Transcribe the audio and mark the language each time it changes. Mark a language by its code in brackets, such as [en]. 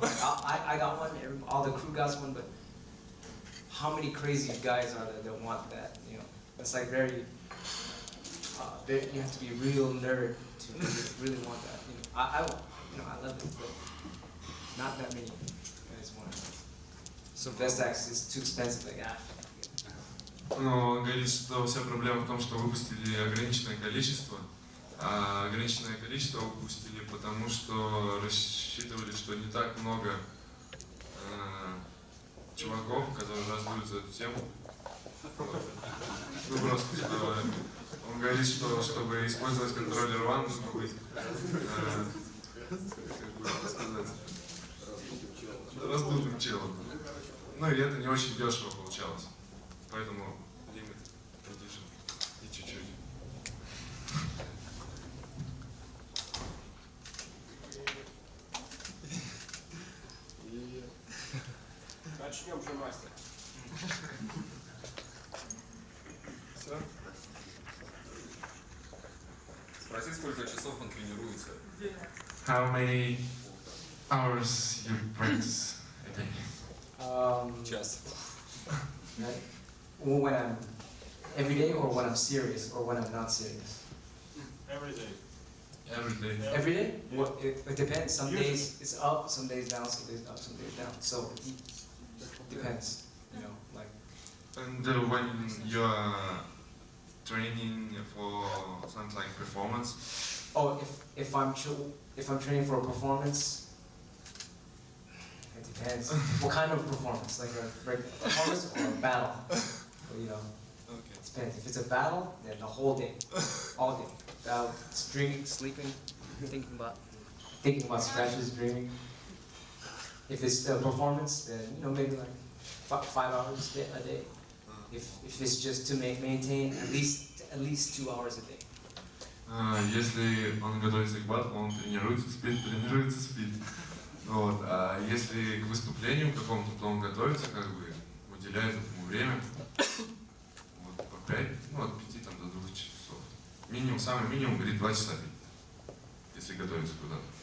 [en] I got one. All the crew got one, but how many crazy guys are there that want that? You know, it's like very. You have to be a real nerd to really want that. You know, I love it, but not that many guys want it. So Vestax is too expensive, like, ah. [ru] Но он говорит, что вся проблема в том, что выпустили ограниченное количество, а ограниченное количество выпустили, потому что рассчитывали, что не так много чуваков, которые раздуют за эту тему. Ну просто, что он говорит, что чтобы использовать контроллер One, нужно быть, как сказать, раздутым челом. Ну и это не очень дешево получалось. Поэтому лимит condition и чуть-чуть. Начнем же, мастер. Все? Спроси, сколько часов он тренируется. [en] How many hours you practice a day? [ru] Час. [en] Right? When I'm every day, or when I'm serious, or when I'm not serious. Every day. Every day. Every day? Well, it depends. Some days it's up, some days down, some days up, some days down. So it depends, you know, like. And when you are training for something like performance, Oh, if I'm training for a performance, it depends. What kind of performance? Like a regular performance or a battle? Well, you know, okay. it depends. If it's a battle, then the whole day, all day. Dreaming, sleeping, thinking about scratches, dreaming. If it's a performance, then you know maybe like 5 hours a day. If it's just to maintain at least 2 hours a day. [ru] Если он готовится к батлу, он тренируется, спит. Вот. А если к выступлению какому-то, то он готовится, как бы уделяет этому время. Вот, по 5, ну, от 5 там, до 2 часов. Минимум, самый минимум, говорит, 2 часа, если готовится куда-то.